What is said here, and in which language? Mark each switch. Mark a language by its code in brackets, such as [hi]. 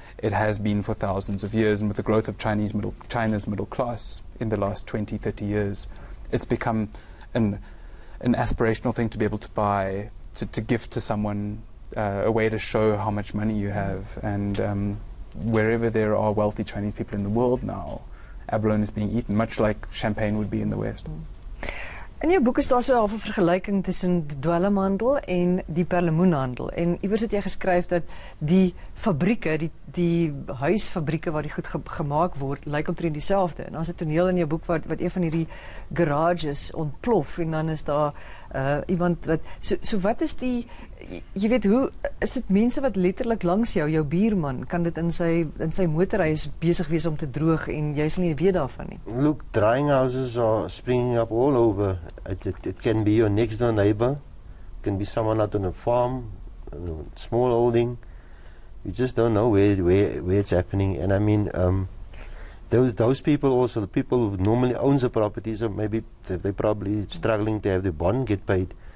[en] It has been for thousands of years, and with the growth of China's middle class in the last 20, 30 years, it's become an aspirational thing to be able to buy, to gift to someone, a way to show how much money you have. And wherever there are wealthy Chinese people in the world now, abalone is being eaten, much like champagne would be in the West. [af] In jou boek is daar so 'n halfe vergelyking tussen die dwelmhandel en die perlemoenhandel. En iewers het jy geskryf dat die fabrieke, die huisfabrieke waar die goed gemaak word, lyk omtrent dieselfde. En daar's 'n toneel in jou boek wat een van hierdie garages ontplof en dan is daar iemand wat so wat is die, jy weet, hoe is dit mense wat letterlik langs jou buurman kan dit in sy motorhuis besig wees om te droog en jy sal nie weet daarvan nie. [en] Look, drying houses are springing up all over. It can be your next door neighbor, it can be someone out on a farm, a small holding. You just don't know where it's happening. And I mean, those people also, the people who normally owns the properties, or maybe they're probably struggling to have their bond get paid.